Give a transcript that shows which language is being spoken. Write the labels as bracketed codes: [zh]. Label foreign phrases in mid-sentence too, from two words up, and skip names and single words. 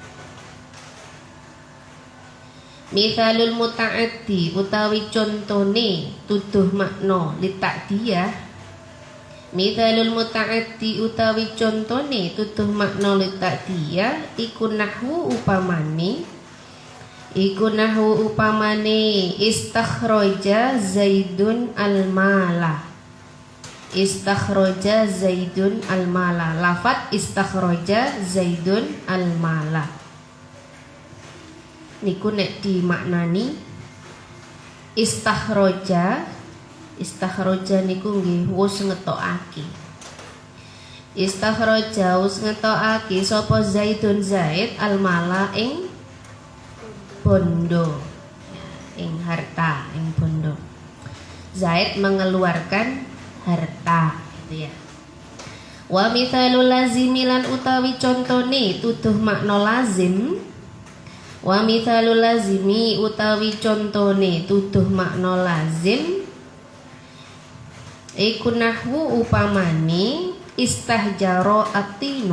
[ar] مثال المتعدي [jv] utawi contone tuduh makna lita'diyah. [ar] مثال المتعدي [jv] utawi contone tuduh makna lita'diyah iku nahwu upamane [ar] استخرج زيد المال. استخرج زيد المال. [jv] Lafat [ar] استخرج زيد المال [jv] niku nek dimaknani istakhraja niku nggih wis ngetokake. Istakhraja wis ngetokake sapa [ar] زيد زيد المال [jv] ing bondo, ing harta, ing bondo. [id] Zaid mengeluarkan harta gitu ya. [ar] ومثال اللازم [jv] lan utawi contone tuduh makna lazim. [ar] ومثال اللازم [jv] utawi contone tuduh makna lazim Iku nahwu upamane [ar] استحجر الطين.